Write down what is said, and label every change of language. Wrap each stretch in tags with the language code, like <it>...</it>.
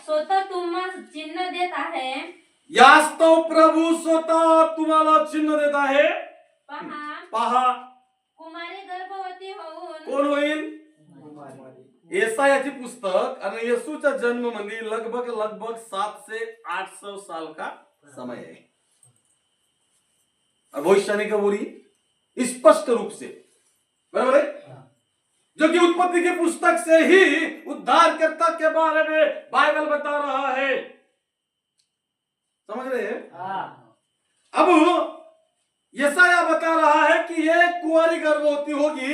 <mr>स्वतः तुम्हाला चिन्ह देत आहे, यास्तव प्रभू स्वतः तुम्हाला चिन्ह</mr> <hi>देता है।</hi> <mr>पहा, कुमारी गर्भवती होऊन कोण होईल? येसायाची पुस्तक आणि येसूचा जन्म म्हणजे</mr> <hi>लगभग 700 से 800 साल का समय है। भविष्यवाणी का बोली स्पष्ट रूप से, बराबर है, जो कि उत्पत्ति की पुस्तक से ही उद्धारकर्ता के बारे में बाइबल बता रहा है। समझ रहे हैं? अब यशायाह बता रहा है कि ये कुंवारी गर्भवती होगी।</hi>